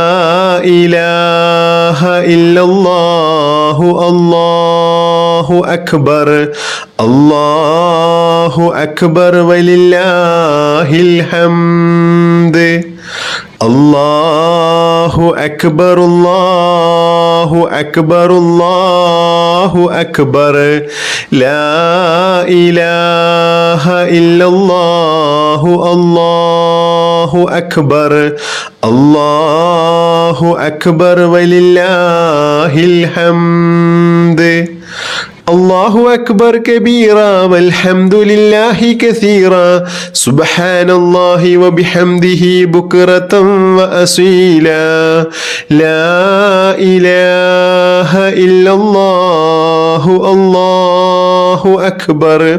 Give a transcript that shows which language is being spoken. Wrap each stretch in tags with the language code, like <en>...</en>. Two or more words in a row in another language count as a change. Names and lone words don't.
<ar>إله إلا الله الله أكبر الله أكبر ولله الحمد الله أكبر الله أكبر الله أكبر لا إله إلا الله الله أكبر الله أكبر ولله الحمد الله أكبر كبيرا والحمد لله كثيرا سبحان الله وبحمده بكرة وأصيلا لا إله إلا الله الله أكبر</ar>